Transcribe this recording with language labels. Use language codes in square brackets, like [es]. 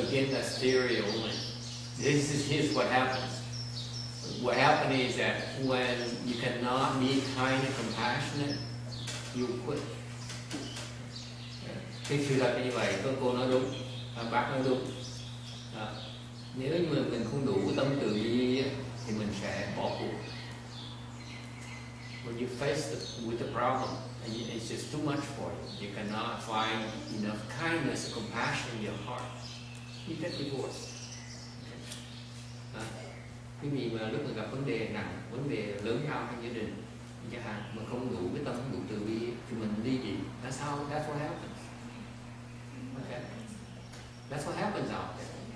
[en] That's theory only. Here's what happens. What happens is that when you cannot be kind and compassionate, you quit. [vi] Cái sự thật như vậy, cô nói đúng, bác nói đúng. Nếu như mình không đủ cái tâm từ bi thì mình sẽ bỏ cuộc. [en] When you face with the problem, it's just too much for you. You cannot find enough kindness and compassion in your heart. You get divorced. [vi] Cái gì mà lúc mà gặp vấn đề nặng, vấn đề lớn lao trong gia đình, chẳng hạn mà không đủ cái tâm, không đủ từ bi thì mình ly dị. [en] That's what happens. Okay, that's what happens out there.